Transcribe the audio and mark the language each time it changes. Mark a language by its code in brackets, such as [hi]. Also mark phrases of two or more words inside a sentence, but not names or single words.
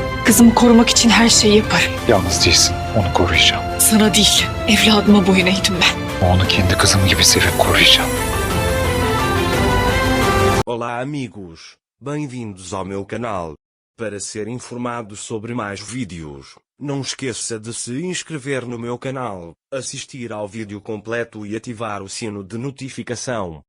[tr] Kızımı korumak için her şeyi yaparım. Yalnız değilsin. Onu koruyacağım. Sana değil, evladıma boyun eğdim ben. Onu kendi kızım gibi sevip koruyacağım. [pt] Olá amigos, bem-vindos ao meu canal. Para ser informado sobre mais vídeos, não esqueça de se inscrever no meu canal, assistir ao vídeo completo e ativar o sino de notificação.